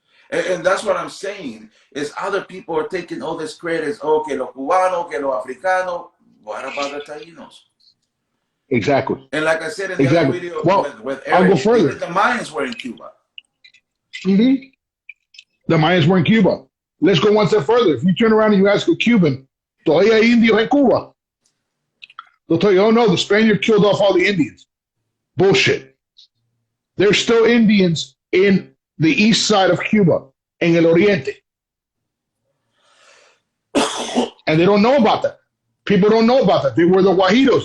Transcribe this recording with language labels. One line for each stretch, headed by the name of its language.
English: And that's what I'm saying, is other people are taking all this credit.
Spanish: Oh, que lo cubano, que lo africano.
English: What about the Taínos? Exactly. And like I said in the other video with Eric, I'll go further. even the Mayans were in Cuba. Mm-hmm. The Mayans were in Cuba. Let's go one step further. If you turn around and you ask a Cuban,
Spanish: ¿todavía hay indios en Cuba?
English: They'll tell you, oh no, the Spaniard killed off all the Indians. Bullshit. There's still Indians in the east side of Cuba,
Spanish: en el Oriente.
English: And they don't know about that. People don't know about that. They were the Guajiros.